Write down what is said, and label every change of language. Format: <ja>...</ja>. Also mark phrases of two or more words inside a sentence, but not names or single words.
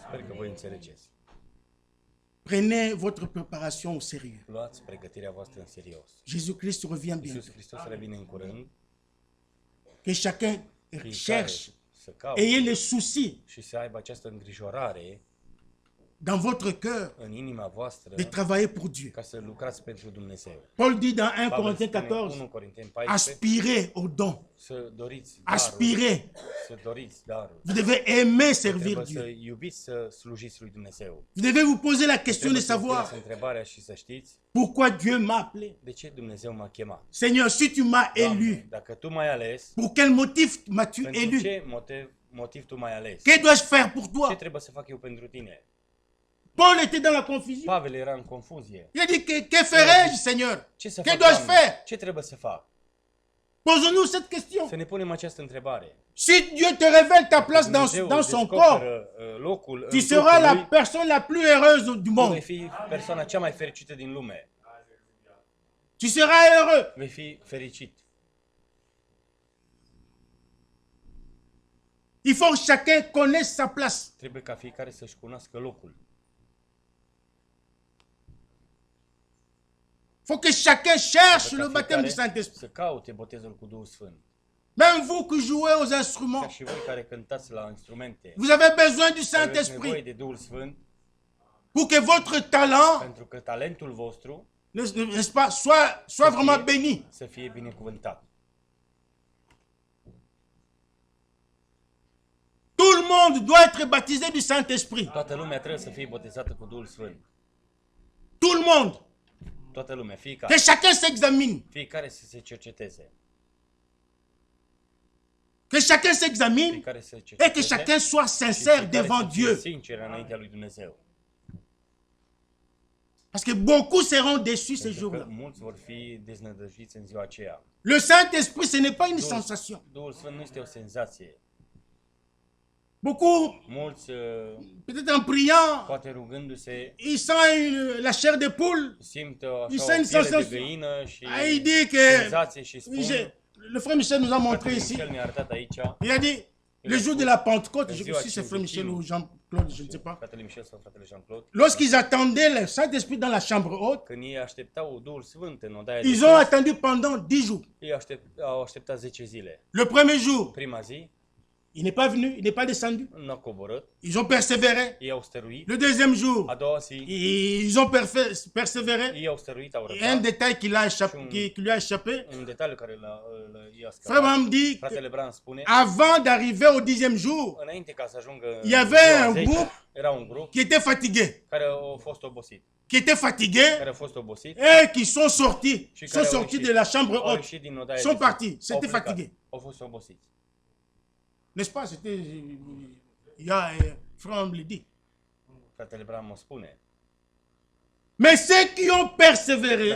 <fr>Prenez votre préparation au sérieux. Jésus-Christ revient bientôt. Que chacun cherche, ayez le souci dans votre cœur</fr> <ro>în inima voastră</ro> <fr>de travailler pour Dieu.</fr> <ro>ca să lucrați pentru Dumnezeu.</ro> <fr>Paul dit dans 1</fr> <ro>Pavel</ro> <fr>Corinthiens</fr> <ro>spune 14, 1 Corinteni 14</ro> <fr>aspirez au don.</fr> <ro>să doriți darul,</ro> <fr>Aspirez.</fr> <ro>să doriți darul.</ro> <fr>Vous devez aimer servir</fr> <ro>Trebuie să</ro> <fr>Dieu.</fr> <ro>iubiți să slujiți lui Dumnezeu.</ro> <fr>Vous devez vous poser la question de</fr> <ro>Trebuie să</ro> <fr>savoir</fr> <ro>puneți întrebarea și să știți</ro> <fr>pourquoi Dieu m'a appelé.</fr> <ro>de ce Dumnezeu m-a chemat.</ro> <fr>Seigneur, si tu m'as</fr> <ro>Doamne,</ro> <fr>élu,</fr> <ro>dacă tu m-ai ales,</ro> <fr>pour quel motif m'as-tu</fr> <ro>pentru</ro> <fr>élu?</fr> <ro>ce motiv tu m-ai ales?</ro> <fr>Que dois-je faire pour</fr> <ro>Ce</ro> <fr>toi?</fr> <ro>trebuie să fac eu pentru tine?</ro> <fr>Paul était dans la confusion.</fr> <ro>Pavel era în confuzie.</ro> <fr>Il a dit, que ferai-je, Seigneur?</fr> <ro>Ce să</ro> <fr>Que</fr> <ro>fac,</ro> <fr>dois-je</fr> <ro>Doamne?</ro> <fr>faire?</fr> <ro>Ce trebuie să fac?</ro> <fr>Posons-nous cette question.</fr> <ro>Să ne punem această întrebare.</ro> <fr>Si Dieu te révèle ta place</fr> <ro>Dumnezeu</ro> <fr>dans son corps,</fr> <ro>descoperă, locul</ro> <fr>tu</fr> <ro>în</ro> <fr>seras</fr> <ro>trupul</ro> <fr>la</fr> <ro>lui,</ro> <fr>personne la plus heureuse du</fr> <ro>tu vei</ro> <fr>monde.</fr> <ro>fi persoana cea mai fericită din lume.</ro> <fr>Tu seras heureux.</fr> <ro>Vei fi fericit.</ro> <fr>Il faut que chacun connaisse sa place.</fr> <ro>Trebuie ca fiecare să-și cunoască locul.</ro> <fr>Il faut que chacun cherche</fr> <ro>Trebuie</ro> <fr>le</fr> <ro>ca</ro> <fr>baptême du</fr> <ro>fiecare</ro> <fr>Saint-Esprit.</fr> <ro>să caute botezul cu Duhul Sfânt.</ro> <fr>Même vous qui jouez aux</fr> <ro>Ca</ro> <fr>instruments,</fr> <ro>și voi care cântați la instrumente,</ro> <fr>vous avez besoin du</fr> <ro>aveți nevoie</ro> <fr>Saint-Esprit</fr> <ro>de Duhul Sfânt</ro> <fr>pour que votre talent,</fr> <ro>pentru că talentul vostru</ro> <fr>n'est-ce pas, soit vraiment béni.</fr> <ro>să fie binecuvântat.</ro> <fr>Tout le monde doit être baptisé du Saint-Esprit.</fr> <ro>Toată lumea trebuie să fie botezată cu Duhul Sfânt.</ro> <fr>Tout le monde.</fr> <ro>Toată lumea,</ro> <fr>Que</fr> <ro>fiecare.</ro> <fr>chacun s'examine.</fr> <ro>Fiecare să se cerceteze.</ro> <fr>Que chacun s'examine</fr> <ro>Fiecare să se</ro> <fr>et que</fr> <ro>cerceteze.</ro> <fr>chacun soit</fr> <ro>și</ro> <fr>sincère</fr> <ro>fiecare</ro> <fr>devant</fr> <ro>să fie</ro> <fr>Dieu.</fr> <ro>sincer înaintea lui Dumnezeu.</ro> <fr>Parce que beaucoup seront déçus ces</fr> <ro>Pentru că</ro> <fr>jours-là.</fr> <ro>mulți vor fi deznădăjduiți în ziua aceea.</ro> <fr>Le Saint-Esprit, ce n'est pas une sensation.</fr> <ro>Duhul Sfânt nu este o senzație.</ro> <fr>Beaucoup,</fr> <ro>Mulți,</ro> <fr>peut-être en priant,</fr> <ro>poate rugându-se,</ro> <fr>ils sentent la chair de poule.</fr> <ro>simt</ro> <fr>Ils</fr> <ro>așa o</ro> <fr>sentent</fr> <ro>piele de</ro> <fr>sensation.</fr> <ro>găină și</ro> <fr>Ah, il dit que...</fr> <ro>senzație și spun.</ro> <fr>Le frère Michel nous a montré</fr> <ro>Fratele</ro> <fr>ici.</fr> <ro>Michel ne-a arătat aici,</ro> <fr>Il a dit, le jour de la Pentecôte, Le je jour sais si c'est frère Michel ou Jean-Claude, je ne sais pas.</fr> <ro>fratele Michel sau fratele Jean-Claude,</ro> <fr>Lorsqu'ils attendaient le Saint-Esprit dans la chambre haute,</fr> <ro>când ei așteptau Duhul Sfânt în odaia de</ro> <fr>ils</fr> <ro>sus,</ro> <fr>ont attendu pendant 10 jours.</fr> <ro>ei au așteptat 10 zile.</ro> <fr>Le premier jour,</fr> <ro>Prima zi,</ro> <fr>il n'est pas venu, il n'est pas descendu.</fr> <ro>nu au coborât,</ro> <fr>Ils ont persévéré.</fr> <ro>ei au stăruit.</ro> <fr>Le deuxième</fr> <ro>A</ro> <fr>jour,</fr> <ro>doua zi,</ro> <fr>ils ont persévéré.</fr> <ro>ei au stăruit, au</ro> <fr>Et un</fr> <ro>răbdat.</ro> <fr>détail qui lui a échappé,</fr> <ro>Un detaliu care i-a</ro> <fr>Frère</fr> <ro>scăpat.</ro> <fr>Branham dit</fr> <ro>Fratele Bran spune,</ro> <fr>qu'avant d'arriver au 10e jour,</fr> <ro>înainte ca să ajungă</ro> <fr>il y avait</fr> <ro>ziua</ro> <fr>un</fr> <ro>10,</ro> <fr>groupe</fr> <ro>era un grup</ro> <fr>qui était fatigué,</fr> <ro>care a fost obosit. Care a fost obosit</ro> <fr>et qui sont sortis,</fr> <ro>și</ro> <fr>sont</fr> <ro>care au</ro> <fr>sortis</fr> <ro>ieșit.</ro> <fr>de la chambre</fr> <ro>Au</ro> <fr>haute,</fr> <ro>ieșit din odaia</ro> <fr>sont</fr> <ro>de sus.</ro> <fr>partis,</fr> <ro>Au</ro> <fr>c'était</fr> <ro>plecat.</ro> <fr>fatigué.</fr> <ro>Au fost obosiți.</ro> <fr>N'est-ce pas? C'était, il y a, Frère Branham le dit.</fr> <ro>Fratele Bran mă spune.</ro> <fr>Mais ceux qui ont</fr> <ro>Dar</ro> <fr>persévéré</fr>